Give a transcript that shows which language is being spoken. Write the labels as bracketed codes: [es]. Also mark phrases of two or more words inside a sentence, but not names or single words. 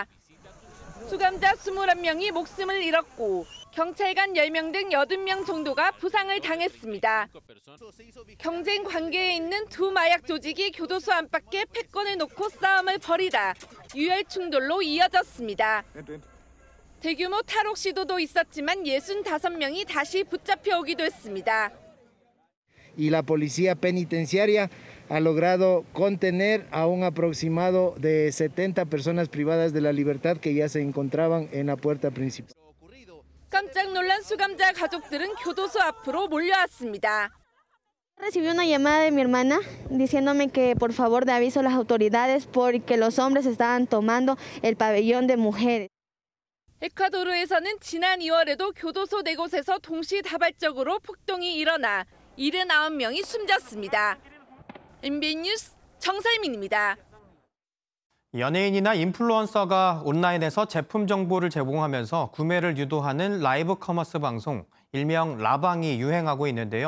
[ko] 수감자 21명이 목숨을 잃었고 경찰관 10명 등 80명 정도가 부상을 당했습니다. 경쟁 관계에 있는 두 마약 조직이 교도소 안팎에 패권을 놓고 싸움을 벌이다 유혈 충돌로 이어졌습니다. 대규모 탈옥 시도도 있었지만 65명이 다시 붙잡혀 오기도 했습니다. [es] Y la policía penitenciaria ha logrado contener a un aproximado de 70 personas privadas de la libertad que ya se encontraban en la puerta principal. [ko] 깜짝 놀란 수감자 가족들은 교도소 앞으로 몰려왔습니다. [es] Recibí una llamada de mi hermana diciéndome que por favor de aviso a las autoridades porque los hombres estaban tomando el pabellón de mujeres. [ko] 에콰도르에서는 지난 2월에도 교도소 4곳에서 동시다발적으로 폭동이 일어나 79명이 숨졌습니다. MBN 뉴스 정설민입니다. 연예인이나 인플루언서가 온라인에서 제품 정보를 제공하면서 구매를 유도하는 [en] live commerce [ko] 방송, 일명 라방이 유행하고 있는데요.